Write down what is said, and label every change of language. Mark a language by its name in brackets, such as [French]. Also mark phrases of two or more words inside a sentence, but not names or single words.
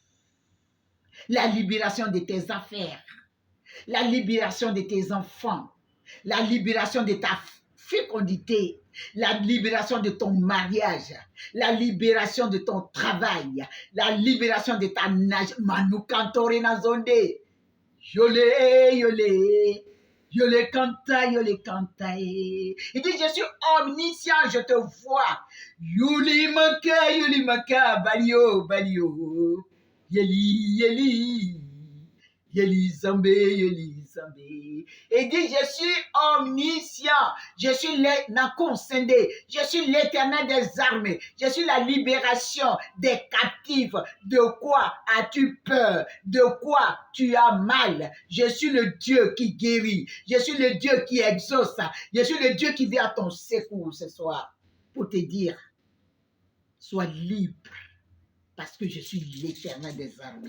[French] La libération de tes affaires. La libération de tes enfants. La libération de ta fécondité. La libération de ton mariage. La libération de ton travail. La libération de ta nage. Manukantore nazonde. Yolé, yolé, yolé kanta, yolé kanta. Il dit, je suis omniscient, je te vois. Yuli maka, balio, balio. Yeli, yeli, yeli zambe, yeli zambe. Il dit, je suis omniscient, je suis l'Nakonsende, je suis l'Éternel des armées, je suis la libération des captifs. De quoi as-tu peur? De quoi tu as mal? Je suis le Dieu qui guérit, je suis le Dieu qui exauce, je suis le Dieu qui vient à ton secours ce soir pour te dire, sois libre parce que je suis l'Éternel des armées.